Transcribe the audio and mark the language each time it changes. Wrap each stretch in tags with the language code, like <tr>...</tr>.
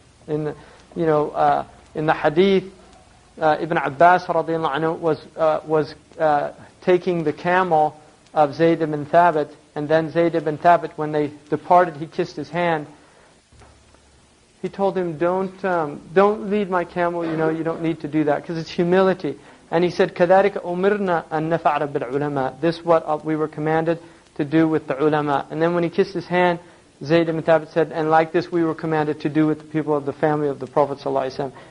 <en>In the hadith, Ibn Abbas radiallahu anhu was taking the camel of Zayd ibn Thabit, and then Zayd ibn Thabit, when they departed, he kissed his hand. He told him, "Don't lead my camel. You don't need to do that, because it's humility." And he said,</en> <ar>كَذَلِكَ أُمِرْنَا أَن نَفْعَلَ بِالْعُلَمَاءِ.</ar> <en>This is what we were commanded to do with the ulama. And then when he kissed his hand, Zayd ibn Thabit said, and like this we were commanded to do with the people of the family of the Prophet ﷺ.</en>